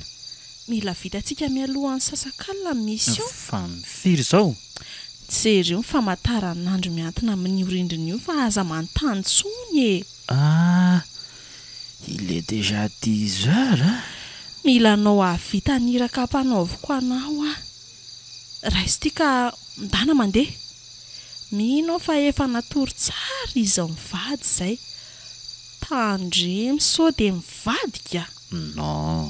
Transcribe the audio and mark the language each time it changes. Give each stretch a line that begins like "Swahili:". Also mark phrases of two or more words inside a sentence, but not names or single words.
Malagasy: Mila vitantsika mialohan'ny sasakalina ny mission. Fa mifiry izao. Jereo ny famataran'andro miantona amin'ny orindrina io fa aza manontany tsony e.
French: Il est déjà 10 heures.
Malagasy: Mila anao havita niraka mpanaoviko anao a. Raisy tia ka midana mandeha. Minao fa efa natory tsara izao mivady izay. Tandremy sao dia mivadika. Non.